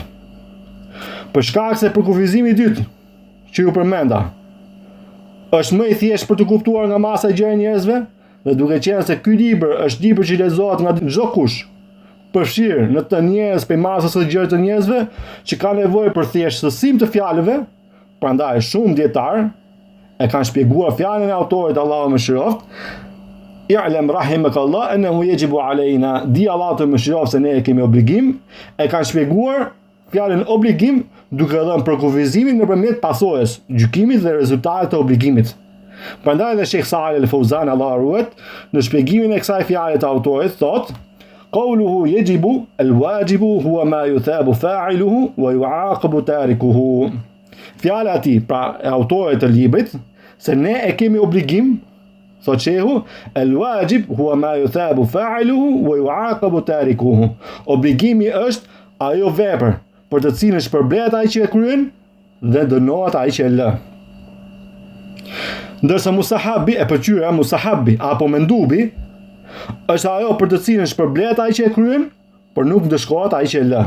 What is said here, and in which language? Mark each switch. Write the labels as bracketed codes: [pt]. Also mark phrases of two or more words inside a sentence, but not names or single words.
[sq] Për shkak se përkufizimi i dytë që ju përmenda është më i thjeshtë për të kuptuar nga masa e gjerë e njerëzve, dhe duke qenë se ky libër është libër që lexohet nga çdo kush, përfshirë në të njerëz për masës së gjerë të njerëzve që ka nevojë për thjeshtësim të fjalëve, prandaj shumë dietar e kanë shpjeguar fjalën e autorit Allahu mëshiroft, [ar] اعلم رحمك الله أنه يجب علينا, [sq] di Allahu të mëshiroft se ne kemi obligim, e kanë shpjeguar fjalën obligim duke dhënë për kufizimin nëpërmjet pasojës, gjykimit dhe rezultatet të obligimit. Prandaj edhe Sheikh Salih Al-Fawzan Allahu ruhet në shpjegimin e kësaj fjale të autorit thotë: [ar] "قوله يجب الواجب هو ما يثاب فاعله ويعاقب تاركه." [sq] Fjala e tij, pra e autorit të librit, se ne e kemi obligim, thotë shehu, [ar] الواجب هو ما يثاب فاعله ويعاقب تاركه. [sq] Obligimi është ajo vepër për të cilën shpërblet ai që e kryen dhe dënohet ai që e lë. Ndërsa mustahabi e pëlqyera, mustahabi apo mendubi është ajo për të cilën shpërblet ai që e kryen, por nuk dëshkohet ai që e lë.